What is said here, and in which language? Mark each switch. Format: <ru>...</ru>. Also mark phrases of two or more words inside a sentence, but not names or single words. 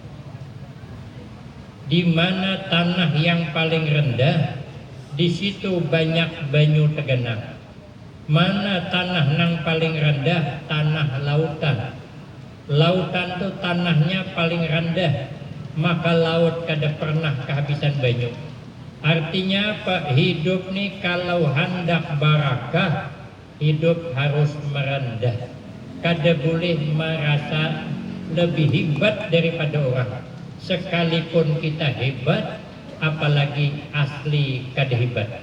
<id>Di mana tanah yang paling rendah, di situ banyak banyu tegenang. Mana tanah yang paling rendah? Tanah lautan. Lautan itu tanahnya paling rendah,</id> <bjn>maka laut kada pernah kehabisan banyu.</bjn> <id>Artinya apa? Hidup nih kalau hendak barakah, hidup harus merendah. Kada boleh merasa lebih hebat daripada orang. Sekalipun kita hebat, apalagi asli kada hebat.</id>